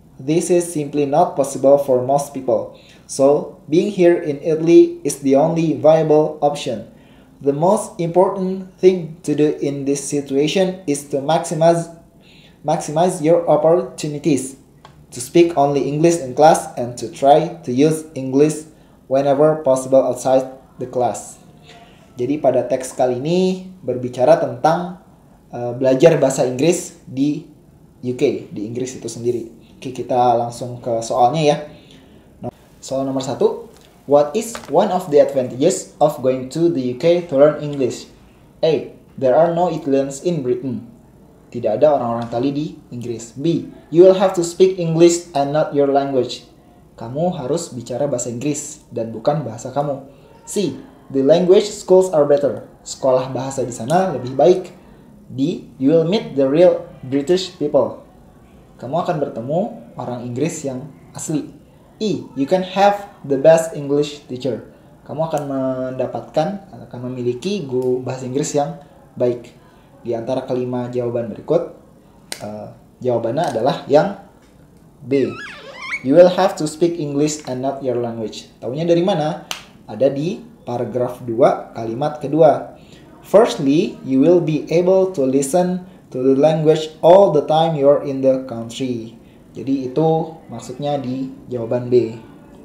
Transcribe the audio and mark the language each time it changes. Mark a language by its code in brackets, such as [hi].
[en] This is simply not possible for most people. So, being here in Italy is the only viable option. The most important thing to do in this situation is to maximize your opportunities, to speak only English in class and to try to use English whenever possible outside the class. [id] Jadi pada teks kali ini berbicara tentang belajar bahasa Inggris di UK, di Inggris itu sendiri. Oke, kita langsung ke soalnya ya. Soal nomor 1. [en] What is one of the advantages of going to the UK to learn English? A. There are no Italians in Britain. [id] Tidak ada orang-orang Itali di Inggris. B. [en] You will have to speak English and not your language. [id] Kamu harus bicara bahasa Inggris dan bukan bahasa kamu. C. [en] The language schools are better. [id] Sekolah bahasa di sana lebih baik. [en] D. You will meet the real British people. [id] Kamu akan bertemu orang Inggris yang asli. E. [en] You can have the best English teacher. [id] Kamu akan memiliki guru bahasa Inggris yang baik. Di antara kelima jawaban berikut, jawabannya adalah yang B. [en] You will have to speak English and not your language. [id] Taunya dari mana? Ada di paragraf 2, kalimat kedua. [en] Firstly, you will be able to listen to the language all the time you're in the country. [id] Jadi itu maksudnya di jawaban B.